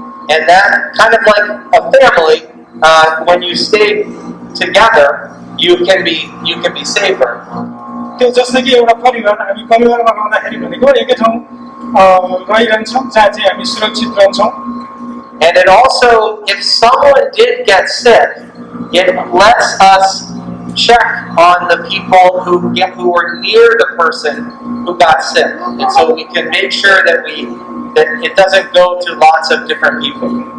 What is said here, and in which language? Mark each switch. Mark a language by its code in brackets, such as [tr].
[en] And that kind of like a family, when you stay together, you can be safer. [ne] त्यो जस्तो कि एउटा परिवार हामी परिवारमा रहँदाखेरि भनेको एकै ठाउँ रहिरहन्छौँ जहाँ चाहिँ हामी सुरक्षित रहन्छौँ [en] And it also, if someone did get sick, it lets us check on the people who were near the person who got sick, and so we can make sure that it doesn't go to lots of different people.